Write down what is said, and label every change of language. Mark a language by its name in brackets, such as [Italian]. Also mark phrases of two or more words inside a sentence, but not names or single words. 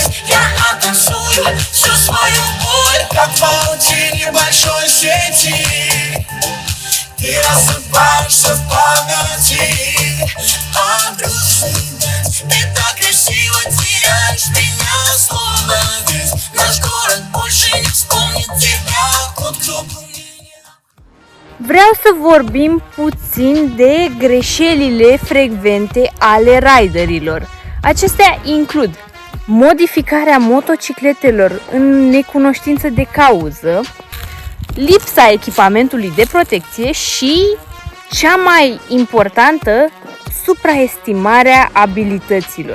[Russian] Я оттанцую всю свою боль, как в паутине большой сети. Ты рассыпаешься в памяти. Под грустный дождь ты так красиво теряешь меня, словно весь наш город больше не вспомнит тебя. Вот кто бы [Romanian] Vreau să vorbim puțin de greșelile frecvente ale riderilor. Acestea includ modificarea motocicletelor în necunoștință de cauză, lipsa echipamentului de protecție și, cea mai importantă, supraestimarea abilităților.